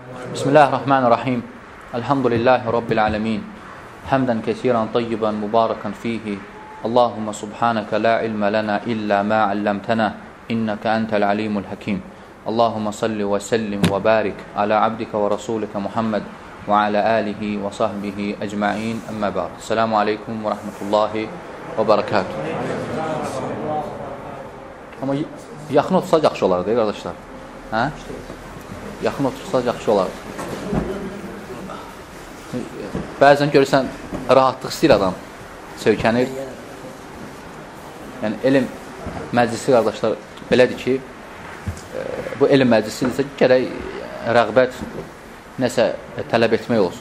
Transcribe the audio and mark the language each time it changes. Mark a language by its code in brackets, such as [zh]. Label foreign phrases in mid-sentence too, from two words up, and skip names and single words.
[ar] بسم الله الرحمن الرحيم. الحمد لله رب العالمين. حمدا كثيرا طيبا مباركا فيه. اللهم سبحانك لا علم لنا إلا ما علمتنا. إنك أنت العليم الحكيم. اللهم صل وسلم وبارك على عبدك ورسولك محمد وعلى آله وصحبه أجمعين. أما بعد. السلام عليكم ورحمة الله وبركاته. [az] Amma yaxın otursaq yaxşı olardı, qardaşlar. Hə? Yaxın otursaq yaxşı olardı. Bəzən görürsən, rahatlıq istəyir adam, söykənir. Yəni, elm məclisi, qardaşlar, belədir ki, bu elm məclisidirsə, gərək rəğbət nəsə tələb etmək olsun.